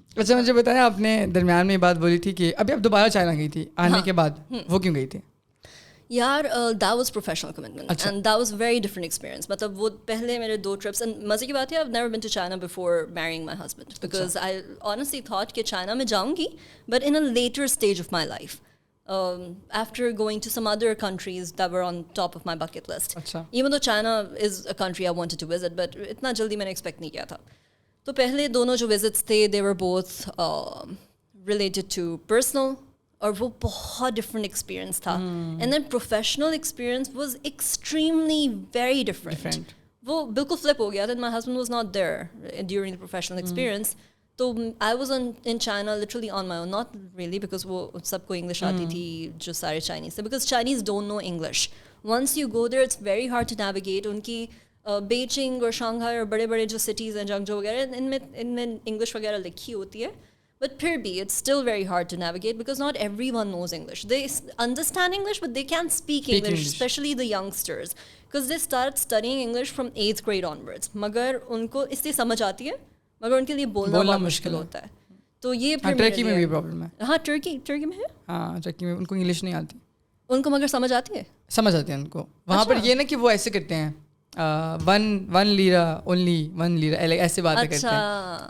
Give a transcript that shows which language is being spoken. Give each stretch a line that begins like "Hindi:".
Urdu: اچھا مجھے بتائیں آپ نے درمیان میں یہ بات بولی تھی کہ ابھی آپ دوبارہ چائنا گئی تھی آنے کے بعد, وہ کیوں گئی تھی؟
English: یار that was professional commitment and that was very different experience.
Urdu: مطلب وہ پہلے میرے 2 ٹرپس اینڈ مزے کی بات ہے
English: I've never been to China before marrying my husband because I honestly thought
Urdu: کہ چائنا میں جاؤں گی
English: but in a later stage of my life after going to some other countries that were on top of my bucket list. Even though China is a country I wanted to visit but
Urdu: اتنا جلدی میں نے expect نہیں کیا تھا. تو پہلے دونوں جو وزٹس تھے
English: they were both related to personal
Urdu: اور وہ بہت ڈفرنٹ ایکسپیرئنس تھا.
English: And then professional experience was extremely very different.
Urdu: وہ بالکل فلپ ہو گیا تھا.
English: My husband was not there during the professional experience. تو I was in China literally on my own, not really because
Urdu: وہ سب کو English آتی تھی جو سارے چائنیز تھے
English: Because Chinese don't know English. Once you go there it's very hard to navigate.
Urdu: ان کی Beijing اور شانگھائی اور بڑے بڑے جو سٹیز ہیں جنگجو وغیرہ ان میں انگلش وغیرہ لکھی ہوتی ہے.
English: But
Urdu: پھر بھی
English: it's still very hard to navigate because not everyone knows English. They understand English but they can't speak English, especially the youngsters because they start studying English from 8th grade onwards.
Urdu: مگر ان کو اس لیے سمجھ آتی ہے مگر ان کے لیے بولنا بہت مشکل ہوتا ہے. تو یہ پھر ٹرکی میں بھی پرابلم ہے. ہاں ٹرکی میں ہے. ہاں ٹرکی میں ان کو انگلش نہیں آتی. ان کو مگر سمجھ آتی ہے. سمجھ آتی ہے ان کو. وہاں پر یہ نا کہ وہ ایسے کرتے ہیں ون لیرا اونلی 1 لیرا ایسے باتیں کرتے ہیں.